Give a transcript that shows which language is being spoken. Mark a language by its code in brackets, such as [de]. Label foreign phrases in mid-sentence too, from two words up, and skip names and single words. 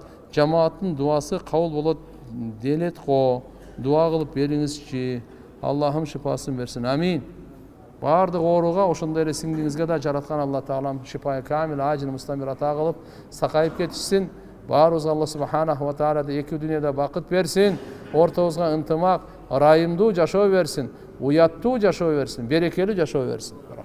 [ky] Жамааттын дуасы кабыл болот делет го. Дуа кылып бериңизчи. Аллахым шифасын берсин. Амин. Бардык ооруга ошондой эле сиңдиңизге да жараткан Алла Таалам [ar] شفاء كامل عاجل مستمر [ky] ата кылып сакайып кетишсин. Баарыбызга Алла [ar] سبحانه وتعالى [ky] эки дүйнөдө бакыт берсин. Ортобузга ынтымак, ырайымдуу жашоо берсин. Уяттуу жашоо берсин. Берекелүү жашоо берсин.